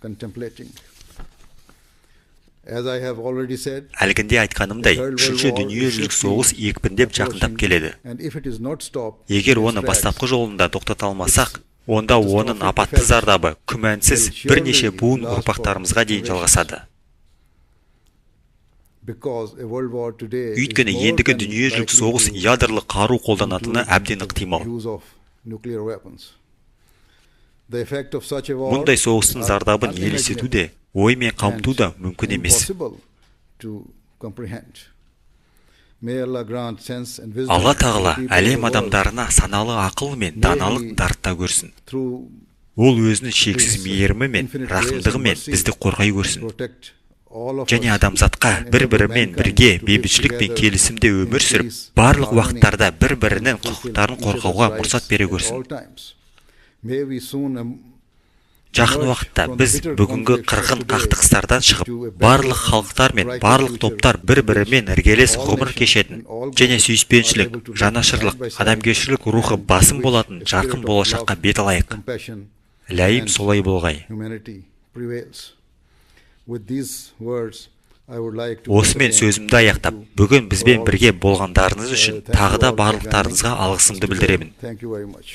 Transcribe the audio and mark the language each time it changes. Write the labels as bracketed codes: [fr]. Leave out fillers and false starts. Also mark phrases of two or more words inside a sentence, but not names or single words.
[kk] Әлгінде айтқанымдай, үшінші дүниежүзілік соғыс екпіндеп жақындап келеді. Егер оны бастапқы жолында тоқтата алмасақ, онда оның апатты зардабы күмәнсіз бірнеше буын ұрпақтарымызға дейін жалғасады. [en] because a world war today is [kk] Өйткені [en] more [kk] ендігі [en] than [kk] дүниежүзілік [en] likely [kk] соғыс [en] to [kk] ядерлық қару қолданатыны [en] include [kk] әбден [en] the [kk] ықтимал. [en] use of nuclear weapons. The effect of such a war [kk] Мұндай соғыстың [en] are [kk] зардабын елестету де, оймен қамту да [en] and [kk] мүмкін емес. [en] impossible to comprehend. May Allah grant sense and wisdom [kk] Алла [en] to the [kk] тағала [en] people of [kk] әлем [en] the world [kk] адамдарына саналы ақыл мен даналық дарыта көрсін. [en] through [kk] Ол өзінің шексіз [en] His [kk] мейірімі мен [en] infinite grace and [kk] рақымдығымен [en] mercy [kk] бізді қорғай көрсін. [en] protect all of [kk] Және [en] us [kk] адамзатқа [en] and [kk] бір-бірімен [en] enable [kk] бірге [en] mankind to live [kk] бейбітшілік пен [en] together [kk] келісімде [en] in [kk] өмір сүріп, [en] peace, [kk] барлық [en] harmony, [kk] уақыттарда бір-бірінің [en] and fulfill [kk] құқықтарын [en] each [kk] қорғауға [en] other's [kk] мұрсат [en] rights [kk] бере [en] at all [kk] көрсін. [en] times. May we soon [kk] Жақын уақытта біз бүгінгі қырғын қақтығыстардан шығып, барлық халықтар мен барлық топтар бір-бірімен іргелес ғұмыр кешетін және сүйіспеншілік, жанашырлық, адамгершілік рухы басым болатын жарқын болашаққа бет алайық. [en] compassion [kk] Ләйім [en] and [kk] солай болғай. [en] humanity prevails. With these words, I would like to [kk] Осымен [en] once again [kk] сөзімді аяқтап, бүгін бізбен бірге болғандарыңыз үшін тағы да барлықтарыңызға алғысымды білдіремін. [en] Thank you very much.